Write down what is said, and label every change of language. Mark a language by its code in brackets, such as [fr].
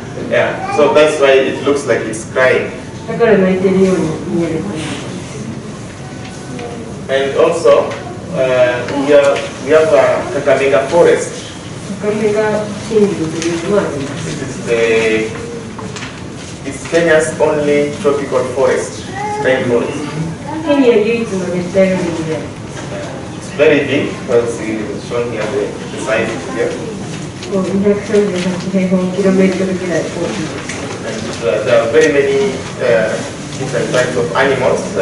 [en] Yeah, so that's why it looks like it's crying. [ja] だから泣いているように見える。 [en] And also, we have a Kakamega forest. [ja] カカメガ森林というのもあります。 [en] It's Kenya's only tropical forest, rainforest. [ja] ケニア唯一の熱帯雨林で。 [en] It's very big, as it's shown here, the size here. [ja] 238平方キロメートルぐらい大きいです。 [en] And there are very many different types of animals.